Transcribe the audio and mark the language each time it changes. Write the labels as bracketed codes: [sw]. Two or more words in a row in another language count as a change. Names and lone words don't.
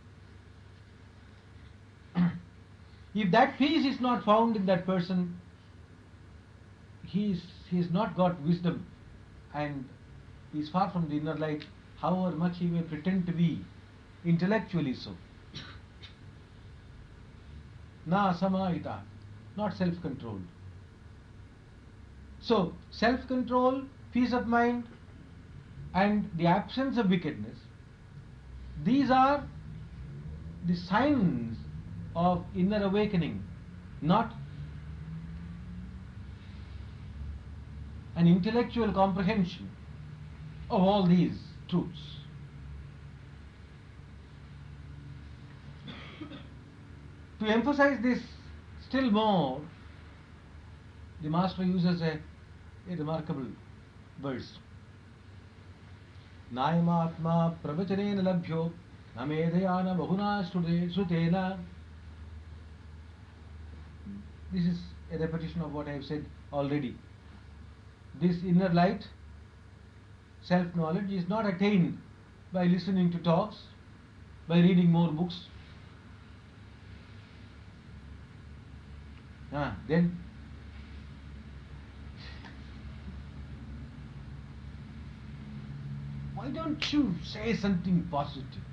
[en] If that peace is not found in that person, he has not got wisdom and he is far from the inner light, however much he may pretend to be intellectually so. [sa] Na samahita, [en] not self-controlled. So, self-control, peace of mind, and the absence of wickedness, these are the signs of inner awakening, not an intellectual comprehension of all these truths. To emphasize this still more, the master uses a remarkable verse. [sa] Nayamatma pravachanena labhyo namedayana bahuna sutena. [en] This is a repetition of what I have said already. This inner light, self-knowledge, is not attained by listening to talks, by reading more books. Then why don't you say something positive?